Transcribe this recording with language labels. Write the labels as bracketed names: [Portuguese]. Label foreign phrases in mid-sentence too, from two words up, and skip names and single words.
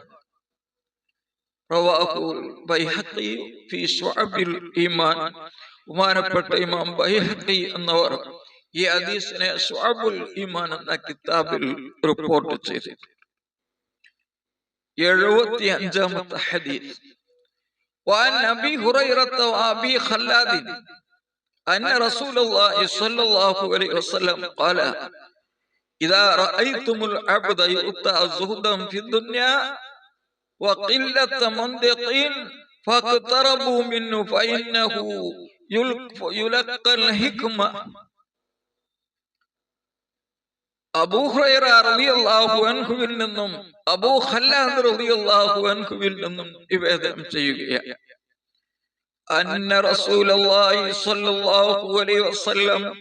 [Arabic] رواه البيهقي في شعب الإيمان, [Malayalam] ബഹുമാനപ്പെട്ട ഇമാം ബൈഹഖി എന്നവർ ഈ ഹദീസിനെ ശുഅബുൽ ഈമാൻ എന്ന കിതാബിൽ റിപ്പോർട്ട് ചെയ്തു. 75ാമത്തെ ഹദീസ്, [Arabic] وعن أبي هريرة وأبي خلاد أن رسول الله صلى الله عليه وسلم قال إذا رأيتم العبد يؤتى زهدا في الدنيا وقلة منطقين فاقتربوا منه فإنه يلقى الحكمة. [Malayalam] അബൂ ഹുറൈറ [Arabic] رضي الله عنه [Malayalam] നിന്നും അബൂ ഖല്ലാദ് [Arabic] رضي الله عنه [Malayalam] നിന്നും നിവേദനം ചെയ്യുകയാണ്, [Arabic] أن رسول الله صلى الله عليه وسلم,